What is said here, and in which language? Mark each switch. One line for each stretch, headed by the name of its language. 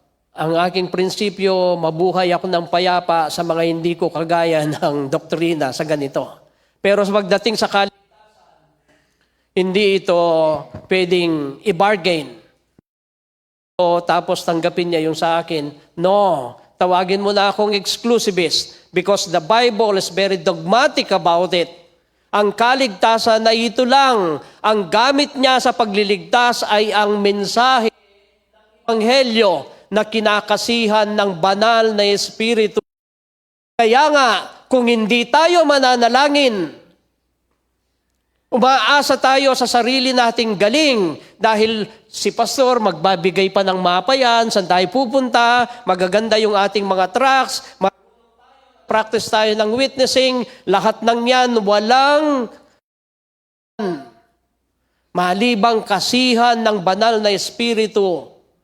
Filipino: Ang aking prinsipyo, mabuhay ako ng payapa sa mga hindi ko kagaya ng doktrina sa ganito. Pero pagdating sa kaligtasan, hindi ito pwedeng i-bargain. Tapos tanggapin niya yung sa akin.
English: No,
Filipino: tawagin mo na akong
English: exclusivist because the Bible is very dogmatic about it.
Filipino: Ang kaligtasan na ito lang, ang gamit niya sa pagliligtas ay ang mensahe ng Ebanghelyo na kinakasihan ng banal na Espiritu. Kaya nga, kung hindi tayo mananalangin, umaasa tayo sa sarili nating galing dahil si pastor magbabigay pa ng mapa yan, saan tayo pupunta, magaganda yung ating mga tracts, practice tayo ng witnessing, lahat ng yan walang malibang kasihan ng banal na Espiritu.